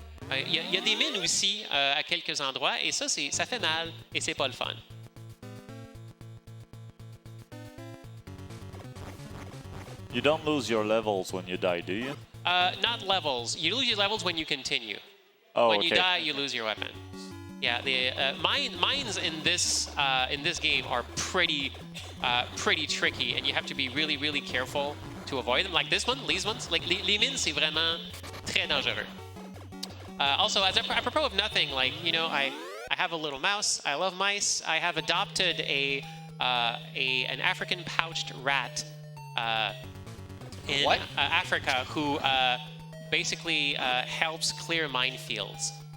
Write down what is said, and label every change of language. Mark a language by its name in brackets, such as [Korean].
[French] Il y a des mines aussi à quelques endroits, et ça fait mal, et c'est pas le fun. [English] You don't lose your levels when you die, do you? Not levels. You lose your levels when you continue. Oh, when okay. you die, you lose your weapon. Yeah, the mines in this game are pretty tricky, and you have to be really careful to avoid them. Like this one, these ones, like [French] les mines, c'est vraiment très dangereux. [English] Also, apropos of nothing, like, you know, I have a little mouse. I love mice. I have adopted an African pouched rat in Africa who basically helps clear minefields.